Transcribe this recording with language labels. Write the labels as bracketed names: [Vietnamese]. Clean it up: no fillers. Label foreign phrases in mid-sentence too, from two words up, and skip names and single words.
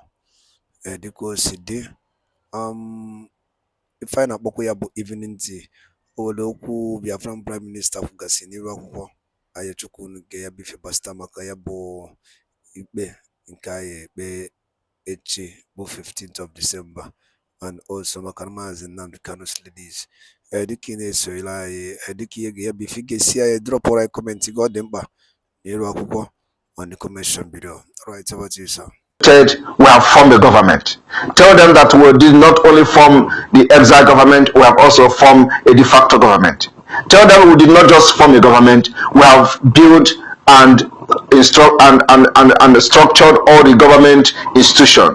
[Igbo] Dịka o si dị ife anyị na-akpọkwa ya bụ [English] evening tea. [Igbo] O were okwu [English] Biafran Prime Minister [Igbo] kwugasị n'iru akwụkwọ anyị chukwu nke ya bụ ife gbasịta maka ya bụ ikpe nke anyị ekpe echi bụ [English] 15th of December, and also [Igbo] maka Mazi Nnamdi Kanu's ladies. Dịka ị na-esonyere anyị dịka ihe ga ya bụ ife ga-esi anyị [English] drop right comment [Igbo] gị ọ dị mkpa n'iru akwụkwọ [English] on the comment below. Alright, over to you, sir. We have formed a government. Tell them that we did not only form the exile government, we have also formed a de facto government. Tell them we did not just form a government, we have built and structured all the government institution.